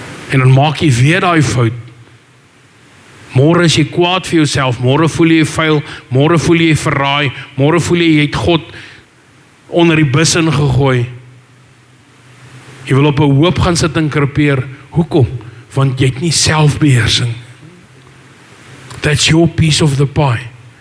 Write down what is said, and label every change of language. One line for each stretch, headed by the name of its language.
Afrikaans: En dan maak jy weer daai fout. Môre is jy kwaad vir jouself, môre voel jy vuil, môre voel jy verraai, môre voel jy het God onder die bus ingegooi. Jy wil op 'n hoop gaan sit en krepeer. Hoekom? Want jy het nie selfbeheersing.
English: That's your piece of the pie.